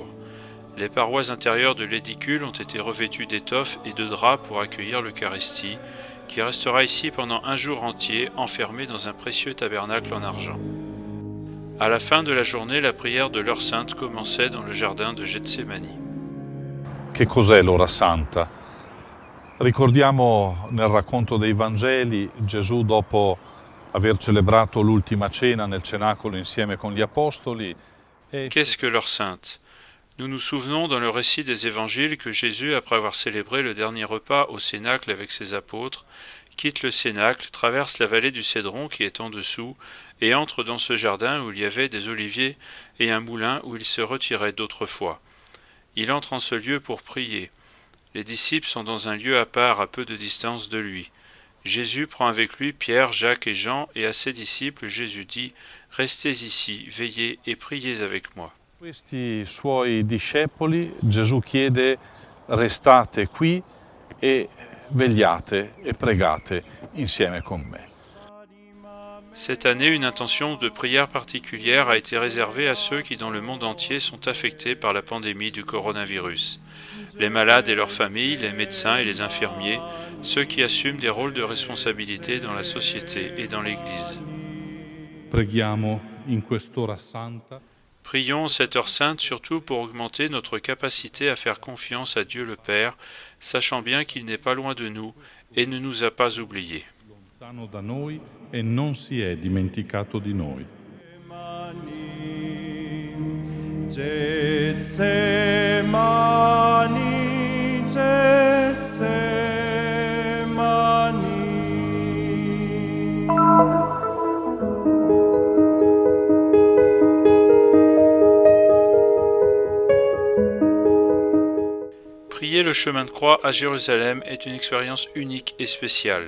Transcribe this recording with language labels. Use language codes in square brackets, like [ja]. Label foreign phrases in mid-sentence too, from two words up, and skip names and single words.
[fr] Les parois intérieures de l'édicule ont été revêtues d'étoffes et de draps pour accueillir l'Eucharistie, qui restera ici pendant 1 jour entier, enfermée dans un précieux tabernacle en argent. À la fin de la journée, la prière de l'heure sainte commençait dans le jardin de Getsemani. [it] Che cos'è l'ora santa? Ricordiamo nel racconto dei Vangeli Gesù, dopo aver celebrato l'ultima cena nel cenacolo insieme con gli apostoli. [fr] Qu'est-ce que l'heure sainte? Nous nous souvenons dans le récit des évangiles que Jésus, après avoir célébré le dernier repas au cénacle avec ses apôtres, quitte le cénacle, traverse la vallée du Cédron qui est en dessous, et entre dans ce jardin où il y avait des oliviers et un moulin où il se retirait d'autrefois. Il entre en ce lieu pour prier. Les disciples sont dans un lieu à part, à peu de distance de lui. Jésus prend avec lui Pierre, Jacques et Jean, et à ses disciples, Jésus dit « Restez ici, veillez et priez avec moi ». [it] Questi suoi discepoli, Gesù chiede restate qui e vegliate e pregate insieme con me. [fr] Cette année, une intention de prière particulière a été réservée à ceux qui dans le monde entier sont affectés par la pandémie du coronavirus. Les malades et leurs familles, les médecins et les infirmiers, ceux qui assument des rôles de responsabilité dans la société et dans l'Église. [it] Preghiamo in quest'ora santa. [fr] Prions cette heure sainte surtout pour augmenter notre capacité à faire confiance à Dieu le Père, sachant bien qu'il n'est pas loin de nous et ne nous a pas oubliés. [it] Lontano da noi e non si è dimenticato di noi. Getsemani, Getsemani. [fr] Prier le chemin de croix à Jérusalem est une expérience unique et spéciale.